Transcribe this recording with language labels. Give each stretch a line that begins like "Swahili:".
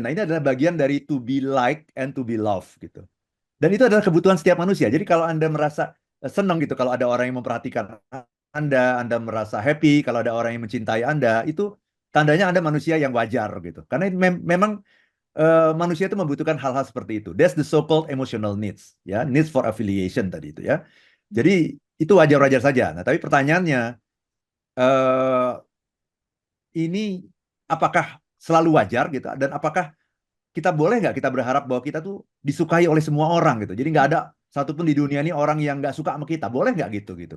Indonesian: Nah, ini adalah bagian dari
English: to be liked and to be loved
Indonesian: gitu. Dan itu adalah kebutuhan setiap manusia. Jadi kalau Anda merasa senang gitu kalau ada orang yang memperhatikan Anda merasa happy kalau ada orang yang mencintai Anda, itu tandanya Anda manusia yang wajar gitu. Karena memang manusia itu membutuhkan hal-hal seperti itu.
English: That's the so-called emotional needs, ya, needs for affiliation tadi itu ya.
Indonesian: Jadi itu wajar-wajar saja. Nah, tapi pertanyaannya eh ini apakah selalu wajar gitu dan apakah kita boleh nggak kita berharap bahwa kita tuh disukai oleh semua orang gitu. Jadi nggak ada satupun di dunia ini orang yang nggak suka sama kita. Boleh nggak gitu.